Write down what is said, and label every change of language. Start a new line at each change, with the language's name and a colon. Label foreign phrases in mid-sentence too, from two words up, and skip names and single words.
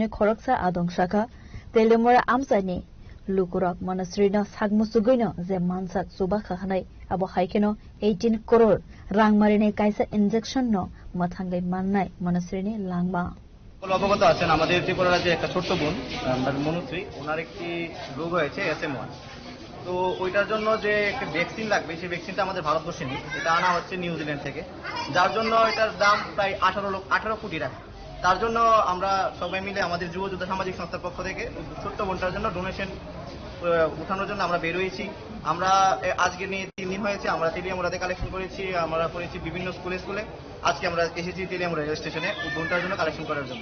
Kok Borok: ni khoroksa adong shaka Telemura amsani lukurok Manasri no sagmusugoino je mansak suba khanai abo haikeno 18 crore rangmarine kaisa injection no mathangai mannai Manasri ni langma
Bangla: অবগত আছেন আমাদের ত্রিপুরা রাজ্যে একটা ছোট্ট বোন মনুশ্রী ওনার একটি রোগ হয়েছে SM1 তো ওইটার জন্য যে একটা ভ্যাকসিন লাগবে সেই ভ্যাকসিনটা আমাদের ভারতবর্ষে নেই এটা আনা হচ্ছে নিউজিল্যান্ড থেকে যার জন্য এটার দাম প্রায় 18 কোটি টাকা তার জন্য আমরা সবাই মিলে আমাদের যুব যোদ্ধা সামাজিক সংস্থার পক্ষ থেকে ছোট্ট বোনটার জন্য ডোনেশন উঠানোর জন্য আমরা বের হয়েছি আমরা আজকে নিয়ে 3 দিন হয়েছে আমরা তেলিয়ামুড়াতে কালেকশন করেছি আমরা করেছি বিভিন্ন স্কুলে আজকে আমরা এসেছি তেলিয়ামুড়া
English: rail station
Bangla: বোনটার জন্য কালেকশন করার জন্য